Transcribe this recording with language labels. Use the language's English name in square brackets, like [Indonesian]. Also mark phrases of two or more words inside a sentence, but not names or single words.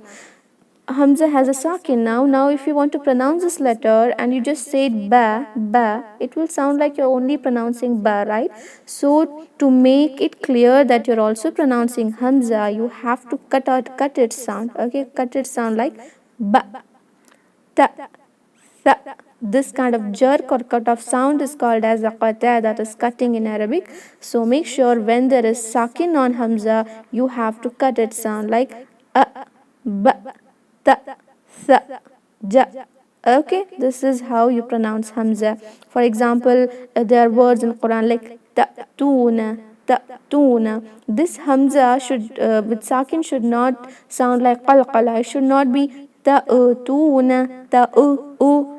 [English] Hamza has a sakin now. Now if you want to pronounce this letter and you just say ba, it will sound like you're only pronouncing ba, right? So to make it clear that you're also pronouncing hamza, you have to cut its sound. Okay, cut its sound like ba, ta, tha. This kind of jerk or cut off sound is called as a qat'a, that is cutting in Arabic. So make sure when there is sakin on hamza, you have to cut its sound like ba, ta, tha, ja. Okay, this is how you pronounce hamza. For example, there are words in Quran like ta'tuna. This hamza should with sakin should not sound like qalqala. It should not be ta'tuna, ta'u.